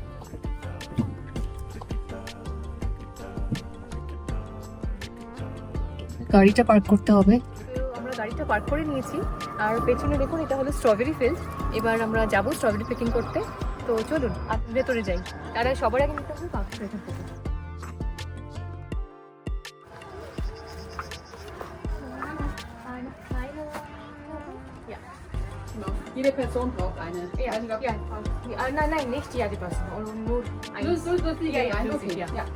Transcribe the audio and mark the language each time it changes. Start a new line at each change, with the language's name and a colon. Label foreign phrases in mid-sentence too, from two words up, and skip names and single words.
Bangla: গাড়িটা পার্ক করতে হবে। আমরা গাড়িটা পার্ক করে নিয়েছি, আর পেছনে দেখুন এটা হলো
English: strawberry field.
Bangla: এবার আমরা যাবো
English: strawberry picking
Bangla: করতে। তো চলুন ভেতরে যাই। তারা সবার আগে নিতে হবে বাক্সটা এখান থেকে।
German: Jede Person braucht eine. Ja, ja. Nein, nicht jede Person. Nur eine. Nur die Ja, okay. ja. Ja.